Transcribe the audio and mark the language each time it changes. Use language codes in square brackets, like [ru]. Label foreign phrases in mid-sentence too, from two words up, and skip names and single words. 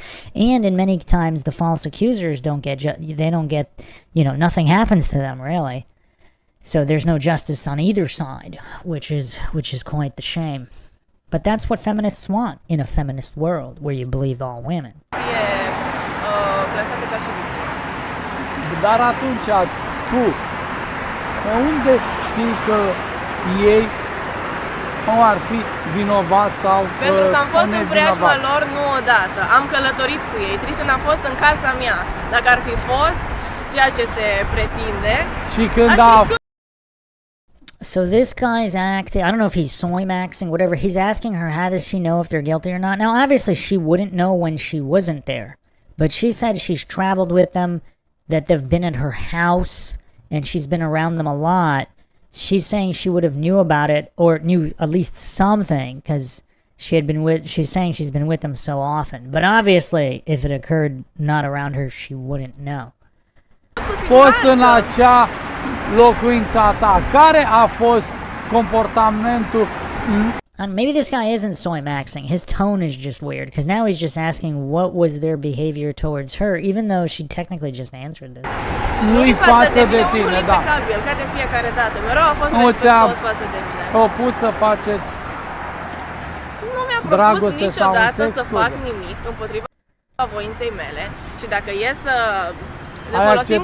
[en] And in many times, the false accusers don't get, nothing happens to them, really. So there's no justice on either side, which is quite the shame. But that's what feminists want in a feminist world where you believe all women. [ro] Clasate ca și victime. Dar atunci tu, unde știi că ei nu ar fi vinovați sau Pentru că am fost în preajma nevinovați? lor nu odată. Am călătorit cu ei. Tristan a fost în casa mea. Dacă ar fi fost ceea ce se pretinde, Și când aș a fi știut. [en] So this guy's acting, I don't know if he's soy maxing, whatever. He's asking her, how does she know if they're guilty or not? Now, obviously, she wouldn't know when she wasn't there. But she said she's traveled with them, that they've been at her house, and she's been around them a lot. She's saying she would have knew about it, or knew at least something, because she's saying she's been with them so often. But obviously, if it occurred not around her, she wouldn't know. [ro] fost în acea locuință a ta. Care a fost comportamentul? [en] And maybe this guy isn't soy maxing. His tone is just weird, because now he's just asking what was their behavior towards her, even though she technically just answered this. [ro] Nu-i față de tine, unul da. impecabil, ca de fiecare dată. Mereu a fost Nu ți-a respectuos față de mine. propus să faceți Nu mi-a propus dragoste sau niciodată sex să cu fac el. nimic împotriva voinței mele și dacă e să ne Ai folosim